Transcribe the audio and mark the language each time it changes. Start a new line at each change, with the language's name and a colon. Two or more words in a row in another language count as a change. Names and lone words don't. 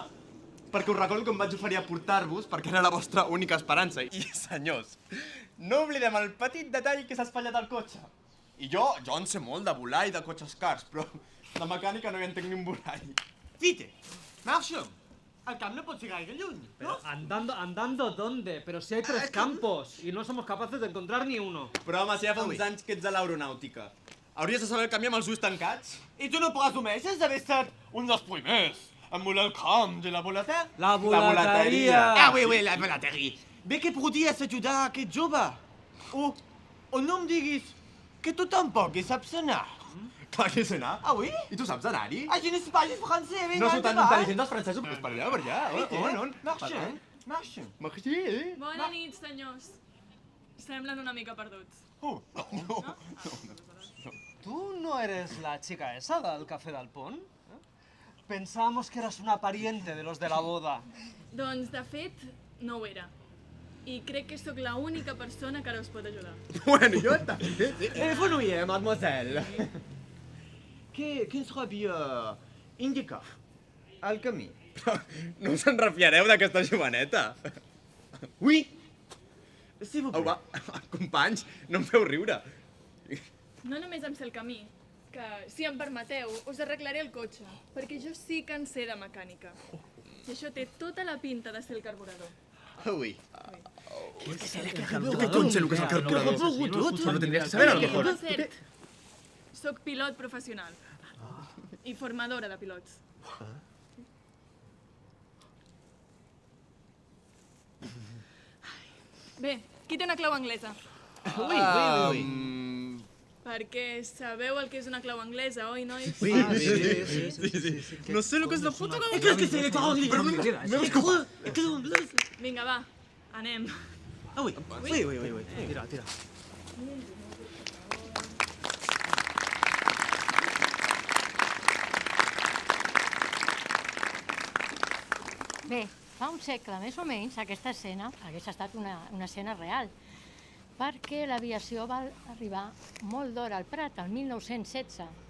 Catalan: Perquè us recordo que em vaig oferir a portar-vos perquè era la vostra única esperança. I, senyors, no oblidem el petit detall que s'ha espatllat al cotxe. I jo en sé molt de volar i de cotxes cars, però de mecànica no hi entenc ni un borrall. Fite, marxem. El camp no pot ser gaire lluny, ¿no?
Spanish: Andando ¿dónde? Pero si hay 3 campos y no somos capaces de encontrar ni uno.
Catalan: Però home, si ja fa uns anys que ets a l'aeronàutica. Hauries de saber el camí amb els ulls tancats? I tu no presumeixes d'haver estat un dels primers en volar el camp de la volater? La volateria!
French: Ah, oui,
Catalan: la volateria. Bé que podries ajudar aquest jove. O no em diguis que tu tampoc hi saps anar. Clar que sé anar.
French: Ah oui?
Catalan: I tu saps anar-hi?
French: Ah, je ne sais pas du français,
Catalan: vinga, No sou tan endavant. intel·ligents els francesos, però per allà, per allà. On? Marxem, marxem. Merci. Bona nit, senyors. Semblen una mica perduts. Oh, no.
Spanish: ¿Tú no eres la chica esa del Café del Pont? Pensábamos que eras una pariente de los de la boda.
Catalan: Doncs, de fet, no ho era. I crec que sóc l'única persona que ara us pot ajudar. Bueno, jo també.
French: Venez, mademoiselle. Quin sera bien indicar el camí?
Catalan: No us en refiareu d'aquesta joveneta.
French: Oui. Si vous
Catalan: Au, va, companys, no em feu riure. No només em sé el camí, que, si em permeteu, us arreglaré el cotxe, perquè jo sí que en sé de mecànica. I això té tota la pinta de ser el carburador. Ui. Què conxa el que és el carburador? Però tindries que saber,
Spanish: a lo mejor.
Catalan: Per cert, soc pilot professional i formadora de pilots. Bé, qui té una clau anglesa? Oui. Perquè sabeu el que és una clau anglesa, oi, nois? Sí. No sé el que és la puta clau
French: Qu'est-ce que c'est les paroles anglaises?
Catalan: Vinga, va, anem.
French: Ah oui. Oui.
Catalan: Tira. Bé, fa un segle més o menys aquesta escena hagués estat una escena real, perquè l'aviació va arribar molt d'hora al Prat, el 1916.